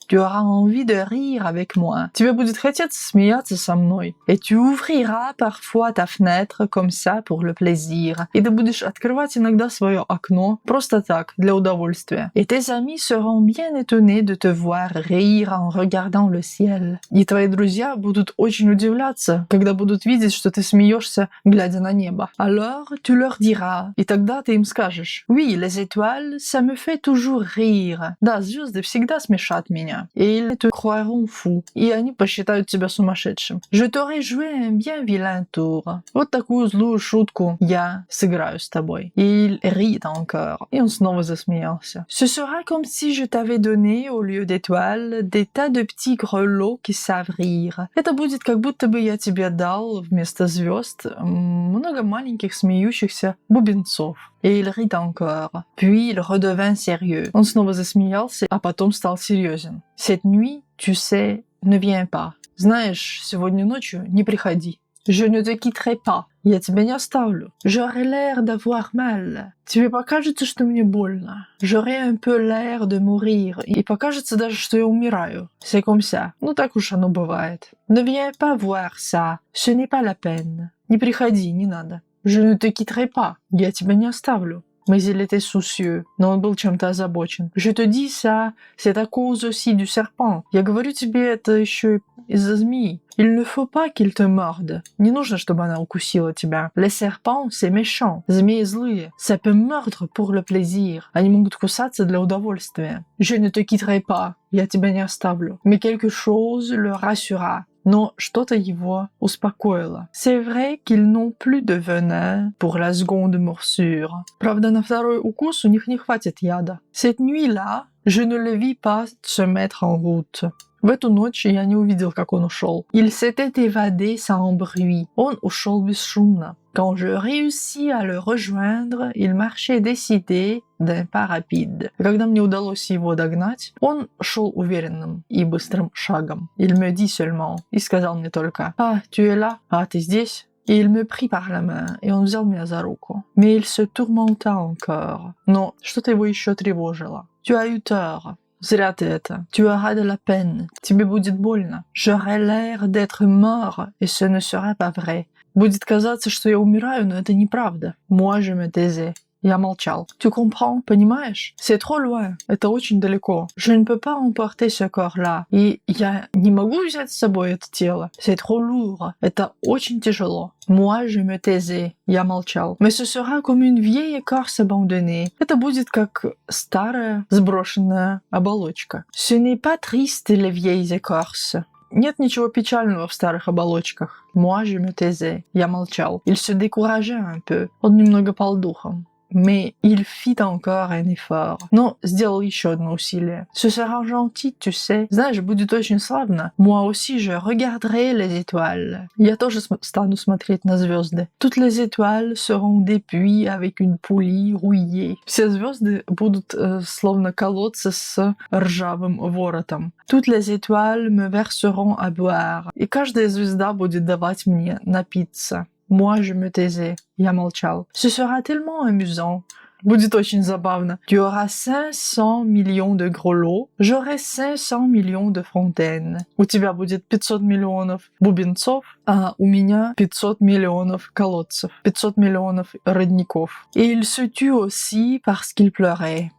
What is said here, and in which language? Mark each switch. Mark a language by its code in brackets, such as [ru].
[fr] Tu auras envie de rire avec moi. [ru] Тебе будет хотеться смеяться со мной. [fr] Et tu ouvriras parfois ta fenêtre comme ça pour le plaisir. [ru] И ты будешь открывать иногда свое окно просто так, для удовольствия. [fr] Et tes amis seront bien étonnés de te voir rire en regardant le ciel. [ru] И твои друзья будут очень удивляться, когда будут видеть, что ты смеешься, глядя на небо. [fr] Alors, tu leur diras. [ru] И тогда ты им скажешь: [fr] «Oui, les étoiles, ça me fait toujours rire». [ru] Да, звезды всегда смешат меня. [fr] Et ils te croiront fou. [ru] И они посчитают тебя сумасшедшим. [fr] Je t'aurais joué un bien vilain tour. [ru] Вот такую злую шутку я сыграю с тобой. [fr] Et il rit encore. [ru] И он снова засмеялся. [fr] Ce sera comme si je t'avais donné, au lieu d'étoiles, des tas de petits grelots qui savent rire. [ru] Это будет как будто бы я тебе дал вместо звезд много маленьких смеющихся бубенцов. [fr] Et il rit encore. Puis il redevint sérieux. [ru] Он снова засмеялся, а потом стал серьезен. [fr] Cette nuit, tu sais, ne viens pas. [ru] Знаешь, сегодня ночью не приходи. [fr] Je ne te quitterai pas. [ru] Я тебя не оставлю. [fr] J'aurai l'air d'avoir mal. [ru] Тебе покажется, что мне больно. [fr] J'aurai un peu l'air de mourir. [ru] И покажется даже, что я умираю. [fr] C'est comme ça. [ru] Ну так уж оно бывает. [fr] Ne viens pas voir ça. Ce n'est pas la peine. [ru] Не приходи, не надо. [fr] Je ne te quitterai pas. [ru] Я тебя не оставлю. [fr] Mais il était soucieux, [ru] но он был чем-то озабочен. [fr] Je te dis ça, c'est à cause aussi du serpent. [ru] Я говорю тебе это еще из-за змеи. [fr] Il ne faut pas qu'il te morde. [ru] Не нужно, чтобы она укусила тебя. [fr] Les serpents, c'est méchant. [ru] Змеи злые. [fr] Ça peut mordre pour le plaisir. [ru] Они могут кусаться для удовольствия. [fr] Je ne te quitterai pas. [ru] Я тебя не оставлю. [fr] Mais quelque chose le rassura. [ru] Но что-то его успокоило. [fr] C'est vrai qu'ils n'ont plus de venin pour la seconde morsure. [ru] Правда, на второй укус у них не хватит яда. [fr] Cette nuit-là, je ne le vis pas se mettre en route. [ru] В эту ночь я не увидел, как он ушел. [fr] Il s'était évadé sans bruit. [ru] Он ушел бесшумно. [fr] Quand je réussis à le rejoindre, il marchait décidé d'un pas rapide. [ru] Когда мне удалось его догнать, он шел уверенным и быстрым шагом. [fr] Il me dit seulement, [ru] и сказал мне только: [fr] «Ah, tu es là? [ru] Ah, ты здесь?» [fr] Et il me prit par la main, [ru] и он взял меня за руку. [fr] Mais il se tourmenta encore. [ru] Но что-то его еще тревожило. [fr] Tu as eu tort. [ru] Зря ты это. [fr] Tu auras de la peine. [ru] Тебе будет больно. [fr] J'aurai l'air d'être mort, et ce ne sera pas vrai. [ru] Будет казаться, что я умираю, но это неправда. [fr] Moi, je me taisais. [ru] Я молчал. [fr] Tu comprends? [ru] Понимаешь? [fr] C'est trop loin. [ru] Это очень далеко. [fr] Je ne peux pas emporter ce corps-là. [ru] И я не могу взять с собой это тело. [fr] C'est trop lourd. [ru] Это очень тяжело. [fr] Moi, je me taisais. [ru] Я молчал. [fr] Mais ce sera comme une vieille écorce abandonnée. [ru] Это будет как старая сброшенная оболочка. [fr] Ce n'est pas triste, les vieilles écorces. [ru] Нет ничего печального в старых оболочках. [fr] Moi, je me taisais. [ru] Я молчал. [fr] Il se décourageait un peu. [ru] Он немного пал духом. [fr] Mais il fit encore un effort. [ru] Но сделал еще одно усилие. [fr] Ce sera gentil, tu sais. [ru] Знаешь, будет очень славно. [fr] Moi aussi, je regarderai les étoiles. [ru] Я тоже стану смотреть на звезды. [fr] Toutes les étoiles seront des puits avec une poulie rouillée. [ru] Все звезды будут словно колодцы с ржавым воротом. [fr] Toutes les étoiles me verseront à boire. [ru] И каждая звезда будет давать мне напиться. [fr] Moi, je me taisais. [ru] Я молчал. [fr] Ce sera tellement amusant. [ru] Будет очень забавно. [fr] Tu auras 500 millions de grelots. J'aurai 500 millions de fontaines. [ru] У тебя будет 500 миллионов бубенцов, а у меня 500 миллионов колодцев, 500 миллионов родников. [fr] Et il se tut aussi parce qu'il pleurait.